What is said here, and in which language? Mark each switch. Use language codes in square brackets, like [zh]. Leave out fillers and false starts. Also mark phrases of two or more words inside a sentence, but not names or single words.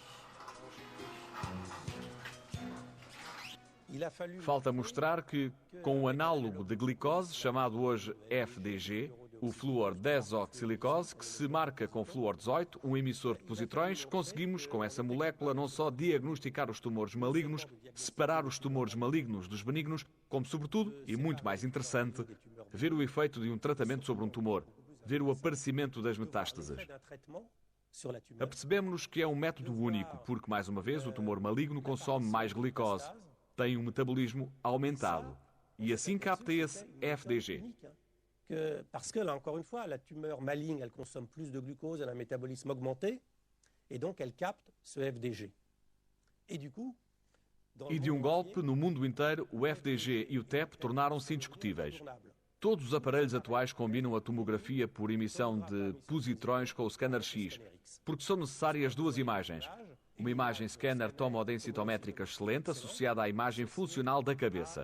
[pt] Falta mostrar que, com o análogo de glicose, chamado hoje FDG, o flúor desoxilicose, que se marca com flúor 18, um emissor de positrões, conseguimos, com essa molécula, não só diagnosticar os tumores malignos, separar os tumores malignos dos benignos, como, sobretudo, e muito mais interessante, ver o efeito de um tratamento sobre um tumor, ver o aparecimento das metástases. Apercebemos-nos que é um método único, porque, mais uma vez, o tumor maligno consome mais glicose, tem um metabolismo aumentado, e assim capta esse FDG. [fr] Parce que, là, encore une fois, la tumeur maligne, elle consomme plus de glucose, elle a un métabolisme augmenté, et donc elle capte ce FDG. Et du coup, [pt] e de um golpe, no mundo inteiro, o FDG e o TEP tornaram-se indiscutíveis. Todos os aparelhos atuais combinam a tomografia por emissão de positrões com o scanner X, porque são necessárias duas imagens. Uma imagem scanner tomodensitométrica excelente associada à imagem funcional da cabeça.